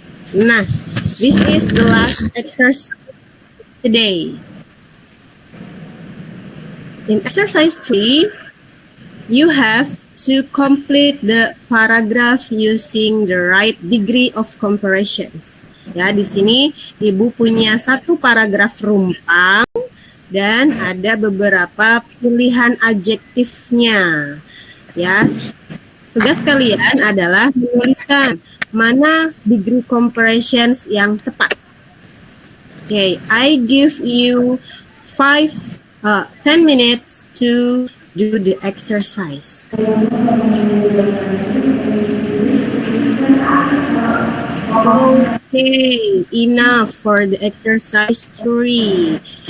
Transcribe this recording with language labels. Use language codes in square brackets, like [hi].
[id] Nah, [en] this is the last exercise today. In exercise 3, you have to complete the paragraph using the right degree of comparisons. [id] Ya, di sini Ibu punya satu paragraf rumpang dan ada beberapa pilihan adjektifnya. Ya, tugas kalian adalah menuliskan mana degree comparisons yang tepat. [en] Okay, I give you 10 minutes to do the exercise. Okay, enough for the exercise 3.